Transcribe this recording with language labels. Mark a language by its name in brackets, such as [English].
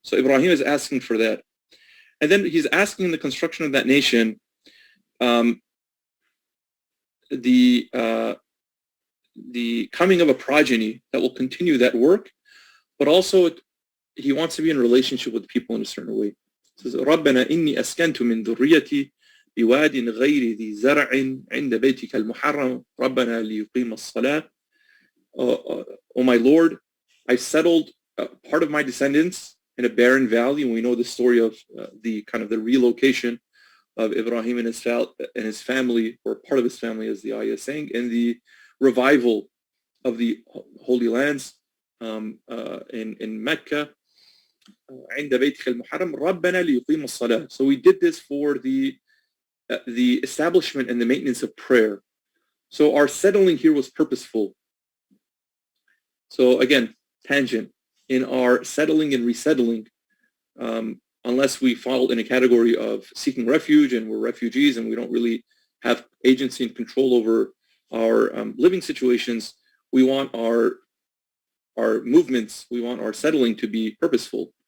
[English] So Ibrahim is asking for that. And then he's asking the construction of that nation, the coming of a progeny that will continue that work, but also he wants to be in relationship with people in a certain way. He says, [Arabic] رَبَّنَا إِنِّي أَسْكَنْتُ مِنْ ذُرِّيَّتِي بواد غير ذي زرع عند بيتك المحرم ربنا ليقيم الصلاة. [English] O my Lord, I settled part of my descendants in a barren valley, and we know the story of the relocation of Ibrahim and his family, or part of his family, as the ayah is saying, and the revival of the Holy Lands in Mecca. [Arabic] عند بيتك المحرم ربنا ليقيم الصلاة. [English] So we did this for the establishment and the maintenance of prayer. So our settling here was purposeful. So again, tangent. In our settling and resettling, unless we fall in a category of seeking refuge and we're refugees and we don't really have agency and control over our living situations, we want our movements, we want our settling to be purposeful.